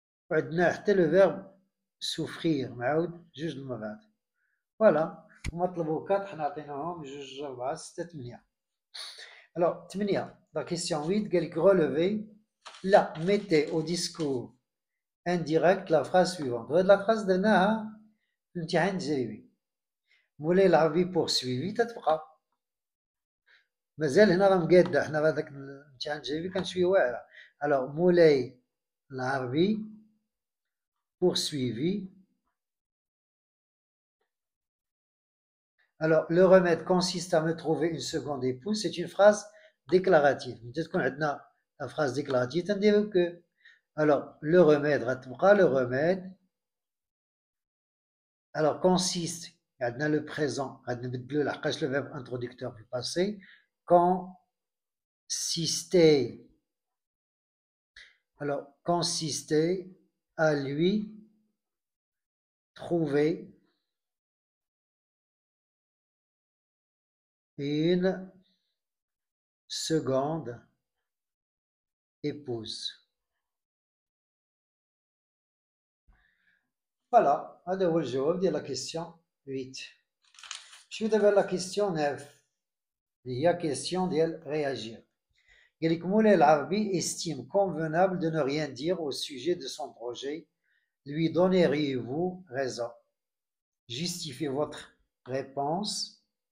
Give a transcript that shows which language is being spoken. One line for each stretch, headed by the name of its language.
Arabic: وعندنا حتى le verbe souffrir معاود جوج المرات. فوالا هما طلبوا 4 حنا عطيناهم 2 4 6 8.
French: Alors 8 la question 8 قال لك relever لا mettez au discours indirect la phrase suivante.
Arabic: وهاد la phrase درناها في الامتحان التجريبي. مولاي العربي poursuivi تتبقى. مازال هنا راه مقاده حنا هذاك الامتحان التجريبي كان شويه واعره.
French: alors مولاي العربي poursuivi. Alors, le remède consiste à me trouver une seconde épouse. C'est une phrase déclarative. Peut-être qu'on a la phrase déclarative, c'est-à-dire que. Alors, le remède, le remède. Alors, consiste, on a le présent, le verbe introducteur du passé. Consister. Alors, consister à lui trouver une seconde épouse.
Arabic: Voilà, هذا هو الجواب ديال la question 8. نمشيو دابا la question 9 اللي هي question ديال réagir.
French: قال لك مولاي العربي estime convenable de ne rien dire au sujet de son projet. Lui donneriez-vous raison? Justifiez votre réponse.